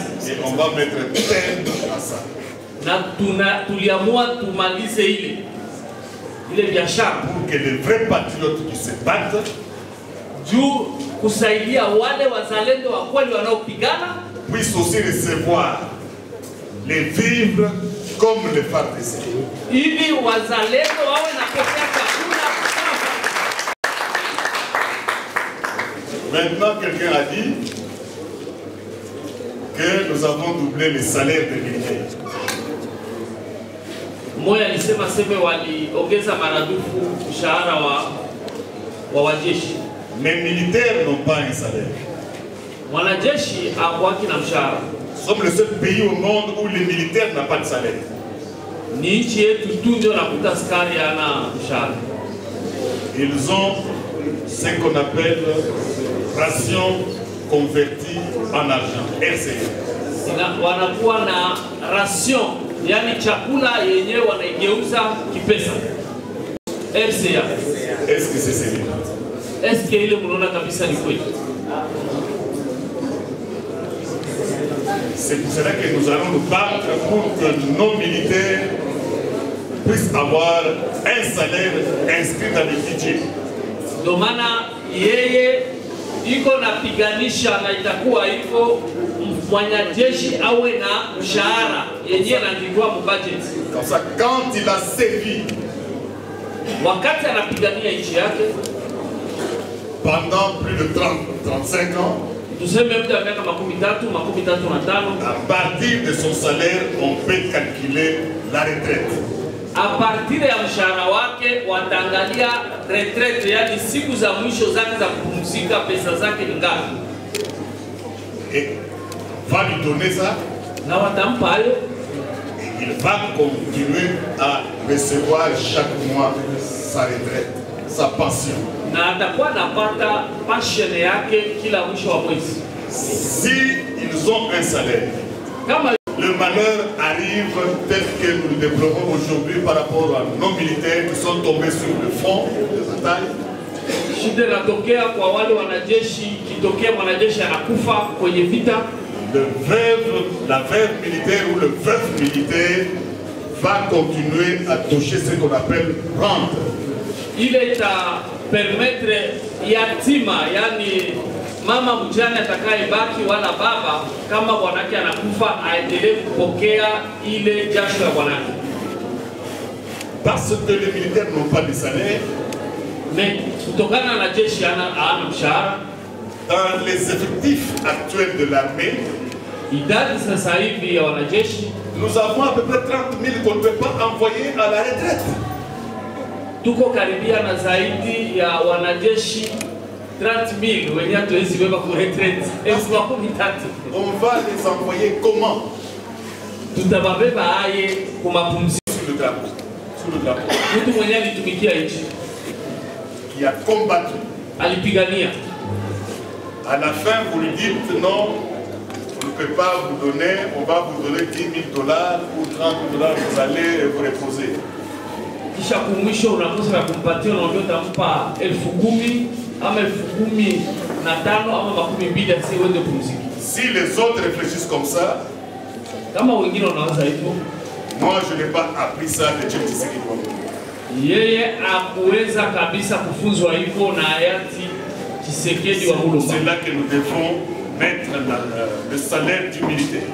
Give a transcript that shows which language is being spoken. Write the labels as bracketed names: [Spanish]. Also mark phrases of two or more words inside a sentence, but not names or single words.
[French] Et on va mettre terme à ça. [Swahili] Na tuliamua tumalize ile biashara [French] pour que les vrais patriotes qui se battent [Swahili] juu kusaidia wale wazalendo wa kweli wanaopigana [French] puissent aussi recevoir les vivres comme les FARDC. [Swahili] Ili wazalendo wawe na pokea chakula. [French] Maintenant, quelqu'un a dit que nous avons doublé les salaires des militaires. [Swahili] Moya alisema sema waliongeza maradufu mshahara wa wajeshi. [French] Les militaires n'ont pas un salaire. [Swahili] Wanajeshi hawakuwa na mshahara. [French] Nous sommes le seul pays au monde où les militaires n'ont pas de salaire. [Swahili] Ni nchi yetu tu ndio nakuta askari ana mshahara. [French] Ils ont ce qu'on appelle ration convertie en argent, RCA. [Swahili] Wanakuwa na ration, yani chakula yenyewe wanaigeuza kipesa. RCA. [French] Est-ce que c'est sérieux? Est-ce que [Swahili] ile mnaona kabisa ni kweli? [French] C'est pour cela que nous allons nous battre pour que nos militaires puissent avoir un salaire inscrit dans le budget. [Swahili] Ndio maana yeye iko napiganisha na itakuwa iko mwanajeshi awe na mshahara yenyewe anaandikwa mu budget. [French] Comme ça, quand il a servi [Swahili] wakati anapigania nchi yake [French] pendant plus de 35 ans, [Swahili] tuseme muda wa miaka 35. [French] à partir de son salaire, on peut calculer la retraite. A partir [Swahili] ya mshahara wake wataangalia retraite, yani siku za mwisho zake za kupumzika, pesa zake ni ngapi, [French] Et va lui donner ça. [Swahili] na watampa hayo. [French] Il va continuer à recevoir chaque mois sa retraite, sa pension. [Swahili] Na atakuwa anapata pension yake kila mwisho wa mwezi. [French] Si ils ont un salaire, [Swahili] Kama [French] le malheur arrive tel que nous le déplorons aujourd'hui par rapport à nos militaires qui sont tombés sur le front de bataille. [Swahili] shida inatokea kwa wale wanajeshi, kitokea mwanajeshi anakufa kwenye vita, [French] La veuve militaire ou le veuf militaire va continuer à toucher ce qu'on appelle rente. [Swahili] ile ita permettre yatima, yani mama mjane atakayebaki wala baba, kama bwanake anakufa aendelee kupokea ile jasho ya bwanake. [French] Parce que les militaires n'ont pas de salaire, [Swahili] Mais kutokana na jeshi hana mshahara, [French] dans les effectifs actuels de l'armée, [Swahili] idadi sasa hivi ya wanajeshi [French] nous avons à peu près 30 000 qu'on ne peut pas envoyer à la retraite. [Swahili] tuko karibia na zaidi ya wanajeshi 30,000 wenye hatuwezi weka ku retraite. [French] On va les envoyer comment? [Swahili] Tutababeba aye kwa mapumziko. [French] Sous le drapeau. Sous le drapeau. [Swahili] Mtu mwenye alitumikia nchi, [French] Qui a combattu. [Swahili] alipigania. [French] À la fin, vous lui dites non, on ne peut pas vous donner, on va vous donner $10,000 ou $30,000, vous allez vous reposer. [Swahili] Kisha kumwisho unakosa ya kumpatia, unaambia utampa 10,000 ama 15,000 ama 20,000 asiweze kupumzika. [French] Si les autres réfléchissent comme ça, [Swahili] Kama wengine wanaanza hivyo, [French] moi je n'ai pas appris ça de Dieu Tshisekedi. [Swahili] yeye akuweza kabisa kufunzwa hivyo na hayati Tshisekedi wa Mulumba. [French] C'est là que nous devons mettre le salaire du militaire.